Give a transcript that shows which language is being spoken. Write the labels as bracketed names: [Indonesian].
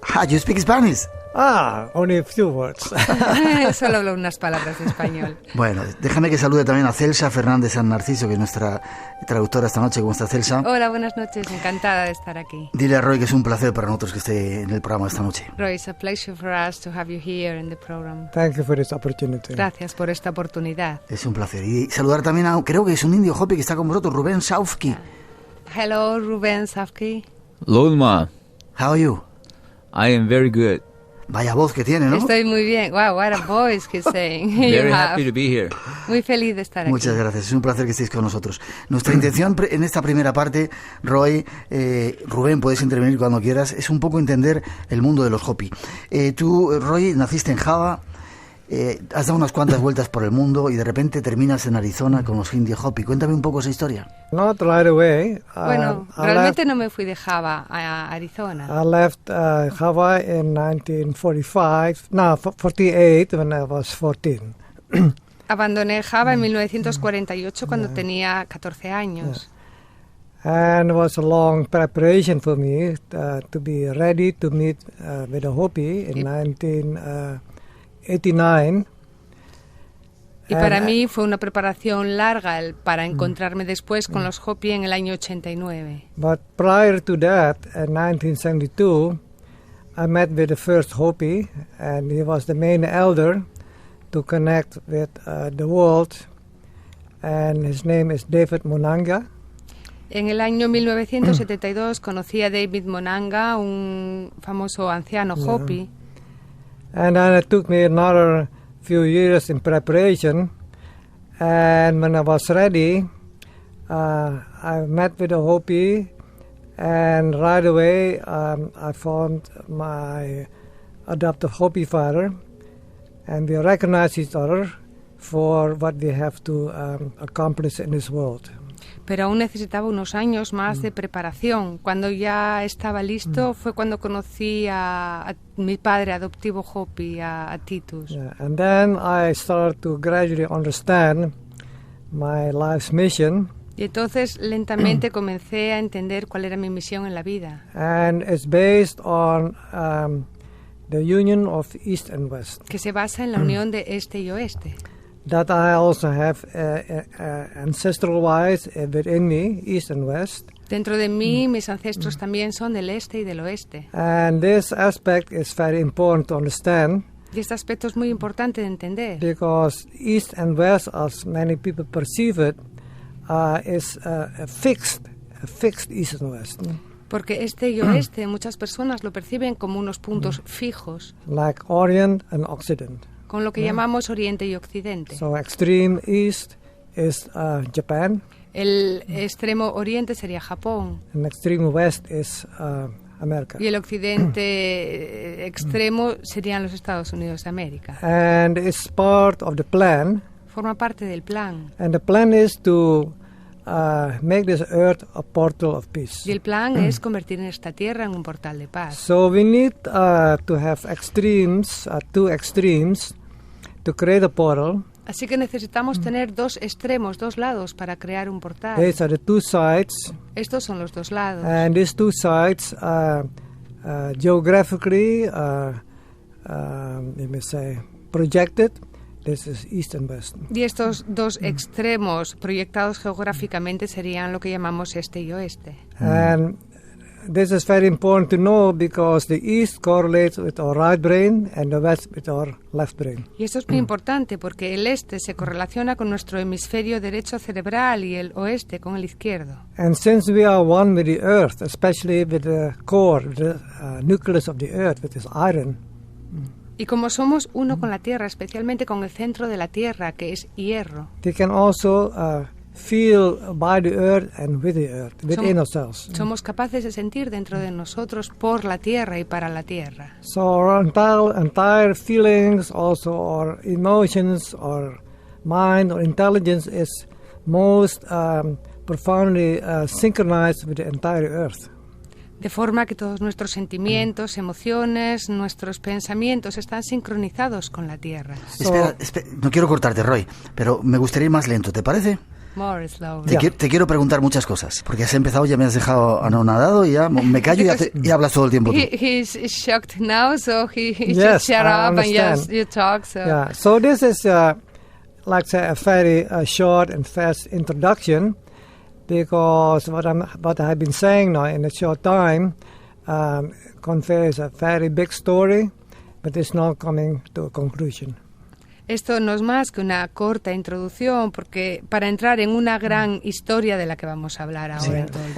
[English] You speak Spanish? Only a few words. [Spanish] Solo hablo unas palabras de español. Bueno, déjame que salude también a Celsa Fernández San Narciso, que es nuestra traductora esta noche. ¿Cómo está, Celsa? Hola, buenas noches. Encantada de estar aquí. Dile a Roy que es un placer para nosotros que esté en el programa esta noche. [English] Roy, it's a pleasure for us to have you here in the program. Thank you for this opportunity. [Spanish] Gracias por esta oportunidad. Es un placer. Y saludar también a, creo que es un indio Hopi que está con vosotros, Rubén Saufki. [English] Hello, Rubén Saufki. [Hopi] Lolma, [English] How are you? I am very good. [Spanish] Vaya voz que tiene, ¿no? Estoy muy bien. [English] Wow, what a voice he's saying. Very happy to be here. [Spanish] Muy feliz de estar aquí. Muchas gracias, es un placer que estéis con nosotros. Nuestra intención en esta primera parte, Roy, Rubén, puedes intervenir cuando quieras, es un poco entender el mundo de los Hopi. Tú, Roy, naciste en Java, has dado unas cuantas vueltas por el mundo y de repente terminas en Arizona con los indios Hopi. Cuéntame un poco esa historia. [English] Not right away. [Spanish] Bueno, realmente no me fui de Java a Arizona. [English] I left Java in 48 when I was 14. [Spanish] Abandoné Java en 1948 cuando tenía 14 años. [English] And it was a long preparation for me to be ready to meet with a Hopi in 1989. [Spanish] Y para mí fue una preparación larga para encontrarme después con los Hopi en el año 89. [English] But prior to that, in 1972, I met with the first Hopi, and he was the main elder to connect with the world, and his name is David Monanga. [Spanish] En el año 1972 conocí a David Monanga, un famoso anciano Hopi. [English] And then it took me another few years in preparation, and when I was ready, I met with a Hopi, and right away I found my adoptive Hopi father, and we recognize each other for what we have to accomplish in this world. [Spanish] Pero aún necesitaba unos años más de preparación. Cuando ya estaba listo fue cuando conocí a mi padre adoptivo Hopi, a Titus. [English] Yeah, and then I started to gradually understand my life's mission. [Spanish] Y entonces lentamente comencé a entender cuál era mi misión en la vida. [English] And it's based on the union of East and West. [Spanish] Que se basa en la unión de este y oeste. [English] That I also have ancestral-wise within me, East and West. [Spanish] Dentro de mí, mis ancestros también son del este y del oeste. [English] And this aspect is very important to understand. [Spanish] Y este aspecto es muy importante de entender. [English] Because East and West, as many people perceive it, is a fixed East and West. [Spanish] Porque este y oeste, muchas personas lo perciben como unos puntos fijos. [English] Like Orient and Occident. [Spanish] Con lo que llamamos Oriente y Occidente. [English] So extreme East is Japan. [Spanish] El extremo oriente sería Japón. [English] And extreme west is America. [Spanish] Y el occidente extremo serían los Estados Unidos de América. [English] And it's part of the plan. [Spanish] Forma parte del plan. [English] And the plan is to make this earth a portal of peace. [Spanish] Y el plan es convertir en esta tierra en un portal de paz. [English] So we need to have extremes, two extremes, to create a portal. [Spanish] Así que necesitamos tener dos extremos, dos lados para crear un portal. [English] These are the two sides. [Spanish] Estos son los dos lados. [English] And these two sides are geographically, let me say, projected. This is east and west. [Spanish] Y estos dos extremos proyectados geográficamente serían lo que llamamos este y oeste. [English] And this is very important to know because the east correlates with our right brain and the west with our left brain. [Spanish] Y esto es muy importante porque el este se correlaciona con nuestro hemisferio derecho cerebral y el oeste con el izquierdo. [English] And since we are one with the earth, especially with the core, the nucleus of the earth, with this iron. [Spanish] Y como somos uno con la tierra, especialmente con el centro de la tierra, que es hierro, [English] They can also feel by the earth and with the earth, within ourselves. [Spanish] somos capaces de sentir dentro de nosotros por la tierra y para la tierra. [English] So our entire feelings, also our emotions, our mind, our intelligence is most profoundly synchronized with the entire earth. [Spanish] De forma que todos nuestros sentimientos, emociones, nuestros pensamientos están sincronizados con la tierra. Espera, no quiero cortarte, Roy, pero me gustaría ir más lento, ¿te parece? [English] More slow. [Spanish] Te quiero preguntar muchas cosas, porque has empezado, ya me has dejado anonadado y ya me callo y hablas todo el tiempo tú. [English] He's shocked now, so he Yes, should shut I up and understand. just you talk. So. Yeah. So this is like say a very short and fast introduction, because what I have been saying now in a short time conveys a very big story, but it's not coming to a conclusion. [Spanish] Esto no es más que una corta introducción, porque para entrar en una gran historia de la que vamos a hablar ahora en todo el